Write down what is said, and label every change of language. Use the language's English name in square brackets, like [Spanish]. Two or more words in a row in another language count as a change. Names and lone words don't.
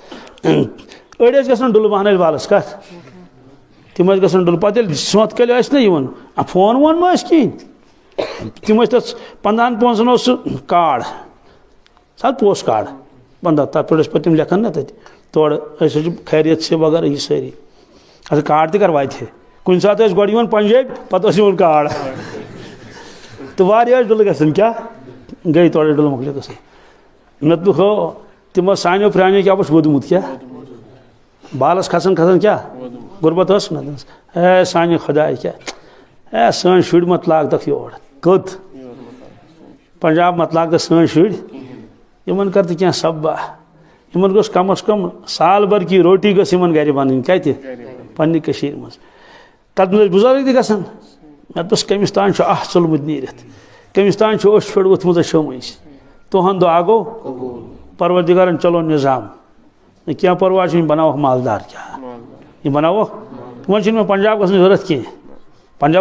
[Kashmiri] أڑۍ ٲسۍ گژھان ڈُلہٕ بانہٕ بالس کتھ تِم ٲسۍ گژھان ڈُلہٕ پتہٕ ییٚلہِ سونٛتھ کٲلۍ ٲسۍ نہ یِوان فون وون ما ٲسۍ کِہیٖنۍ تِم ٲسۍ تتھ 15 پونٛسن اوس سُہ کارڈ سر پوسٹ کارڈ 15 تتھ پٮ۪ٹھ ٲسۍ پتہٕ تِم لیکھان نا تتہِ تورٕ أسۍ حظ چھِ [Urdu] خیریت سے [Kashmiri] وغیرہ یہِ سٲری اچھا کارڈ تہِ کر واتہِ ہے کُنہِ ساتہٕ ٲسۍ گۄڈٕ یِوان پنجٲبۍ پتہٕ اوس یِوان کارڈ تہٕ واریاہ ٲسۍ ڈُلہٕ گژھان کیٛاہ گٔے تورٕ ڈُلہٕ مۄکلے گژھان مےٚ دوٚپُکھ ہو تِمو سانیو پرٛانیو کیٛاہ اوس ووٚدمُت کیٛاہ بالس کھسان کھسان کیٛاہ غربت ٲس نہ اے سانہِ خۄداے کیٛاہ اے سٲنۍ شُرۍ مت لاگتکھ یور کوٚت پنجاب مت لاگتکھ سٲنۍ شُرۍ یِمن کر تہٕ کینٛہہ سببا یِمن گوٚژھ کم از کم [Urdu] سال بھر کی روٹی [Kashmiri] گٔژھ یِمن گرِ بنٕنۍ کتہِ پننہِ کٔشیٖرِ منٛز تتھ منٛز ٲسۍ بُزرگ تہِ گژھان مےٚ دوٚپُس کٔمِس تانۍ چھُ اَتھ ژوٚلمُت نیٖرِتھ کٔمِس تانۍ چھُ اوٚش پھِر ووٚتھمُت شٲمٕچ تُہُنٛد دُعا گوٚو پروردگارن چلو نظام کینٛہہ پرواے چھُنہٕ یہِ بناوہوکھ مالدار کیٛاہ یہِ بناوہوکھ وۄنۍ چھِنہٕ مےٚ پنجاب گژھنٕچ ضروٗرت کینٛہہ پنجاب